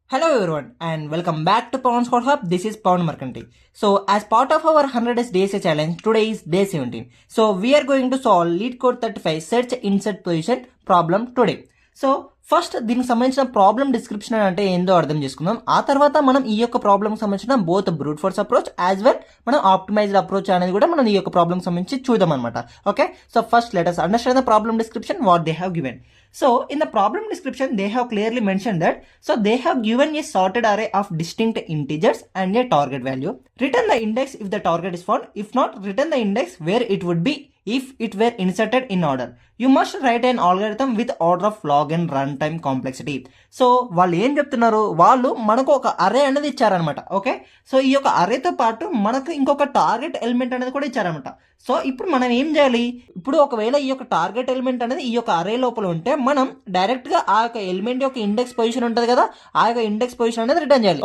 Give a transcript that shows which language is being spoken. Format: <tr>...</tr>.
<en>Hello everyone and welcome back to Pawan Squad Hub. This is Pawan Markanti. So as part of our 100 days DSA challenge, today is day 17. So we are going to solve Lead Code 35 search insert position problem today.</en> <te>So first దీనికి సంబంధించిన problem description అంటే ఏందో అర్థం చేసుకుందాం. ఆ తర్వాత మనం ఈ యొక్క ప్రాబ్లమ్ సంబంధించిన both brute force approach as well మనం ఆప్టిమైజ్డ్ అప్రోచ్ అనేది కూడా మనం ఈ యొక్క ప్రాబ్లమ్ సంబంధించి చూద్దాం అనమాట.</te> <en>Okay, so first let us understand the problem description what they have given. So in the problem description they have clearly mentioned that they have given a sorted array of distinct integers and a target value. Return the index if the target is found. If not, return the index where it would be if it were inserted in order. You must write an algorithm with order of log and runtime complexity.</en> <te>So వాళ్ళు ఏం చెప్తున్నారు, వాళ్ళు మనకు ఒక అరే అనేది ఇచ్చారనమాట. Okay, so ఈ యొక్క అరేతో పాటు మనకు ఇంకొక టార్గెట్ ఎలిమెంట్ అనేది కూడా ఇచ్చారనమాట. సో ఇప్పుడు మనం ఏం చేయాలి, ఇప్పుడు ఒకవేళ ఈ యొక్క టార్గెట్ ఎలిమెంట్ అనేది ఈ యొక్క అరే లోపల ఉంటే మనం డైరెక్ట్ గా ఆ యొక్క ఎలిమెంట్ యొక్క ఇండెక్స్ పొజిషన్ ఉంటుంది కదా, ఆ యొక్క ఇండెక్స్ పొజిషన్ అనేది రిటర్న్ చేయాలి.</te>